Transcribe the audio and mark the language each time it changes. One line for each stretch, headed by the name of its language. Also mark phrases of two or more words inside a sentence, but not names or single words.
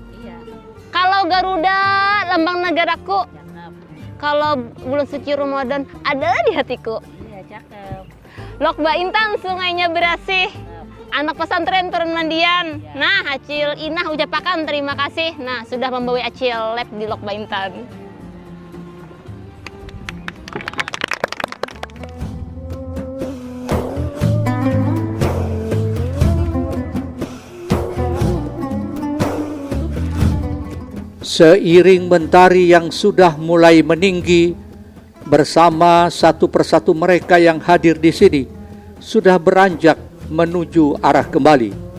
Indonesian: Kalau Garuda lambang negaraku. Kalau bulan suci Ramadan adalah di hatiku.
Banjar: Lok Baintan sungainya berasih. Anak pesantren turun mandian. Nah, Acil Inah ucapakan terima kasih. Nah, sudah membawa Acil lab di Lok Baintan.
Indonesian: Seiring mentari yang sudah mulai meninggi, bersama satu persatu mereka yang hadir di sini, sudah beranjak menuju arah kembali.